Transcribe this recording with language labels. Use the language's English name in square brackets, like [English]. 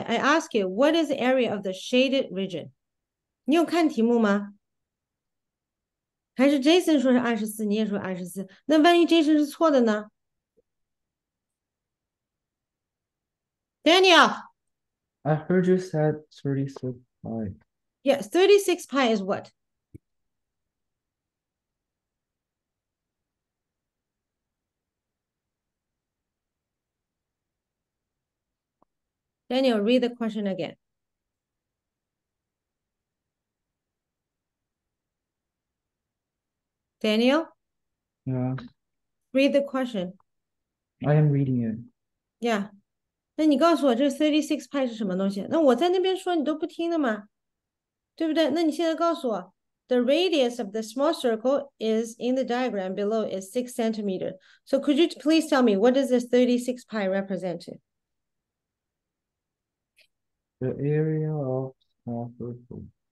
[English] I ask you, what is the area of the shaded region? [Chinese] 你有看题目吗？还是 Jason 说是24，你也说24？ 那万一 Jason 是错的呢？Daniel, [English] I heard you said 36 pi. yes, 36 pi is what? Daniel, read the question again. Daniel, Yeah, read the question. I am reading it. Yeah. [Chinese] 那你告诉我这36 pi 是什么东西？那我在那边说你都不听的嘛，对不对？那你现在告诉我， [English] the radius of the small circle is in the diagram below is 6 centimeter. So could you please tell me what does this 36 pi represent? The area of small circle.